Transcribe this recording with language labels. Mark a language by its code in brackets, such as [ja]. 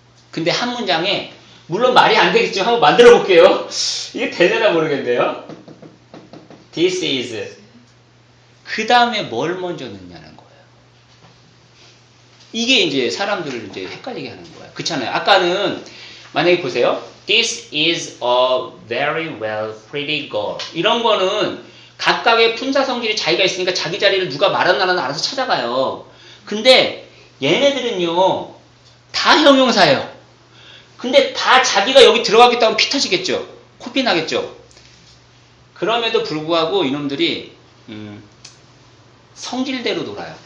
[ko] 근데 한 문장에 물론 말이 안 되겠지만 한번 만들어 볼게요. 이게 되려나 모르겠네요. [en] This is [ko] 그 다음에 뭘 먼저 넣냐는 거예요. 이게 이제 사람들을 이제 헷갈리게 하는 거예요. 그렇잖아요. 아까는 만약에 보세요. [en] This is a very well pretty girl. [ko] 이런 거는 각각의 품사 성질이 자기가 있으니까 자기 자리를 누가 말하는 알아서 찾아가요. 근데 얘네들은요 다 형용사예요. 근데 다 자기가 여기 들어가겠다고 하면 피 터지겠죠. 코피 나겠죠. 그럼에도 불구하고 이놈들이 성질대로 놀아요.